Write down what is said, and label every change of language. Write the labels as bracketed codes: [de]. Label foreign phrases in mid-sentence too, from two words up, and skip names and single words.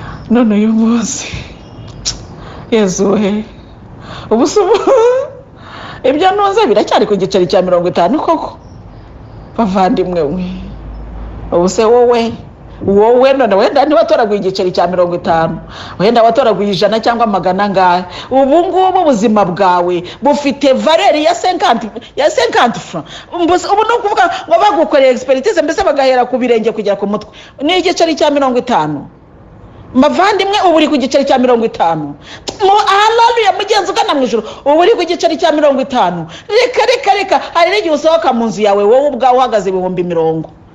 [rw] None uyu munsi, Yezu we, ubu se ubu, ibyo ntuze biracyari ku giceri cya mirongo itanu koko? Bavandimwe mwe, ubu se wowe, wowe none wenda ntiwatoraguye igiceri cya mirongo itanu, wenda watoraguye ijana cyangwa magana angahe. Ubu ngubu ubuzima bwawe bufite valeri ya cinquante, ya [fr] cinquante francs. [rw] Mbese ubu ni ukuvuga ngo bagukoreye expertise, mbese bagahera ku birenge kugera ku mutwe. Ni igiceri cya mirongo itanu. Mavandimwe, ubu uri ku giceri cya mirongo itanu. Mu, haleluya, mugenzi ugana mu ijuru, ubu uri ku giceri cya mirongo itanu. Reka, reka, reka, hari n'igihe usohoka mu nzu yawe, wowe ubwawe uhagaze ibihumbi mirongo.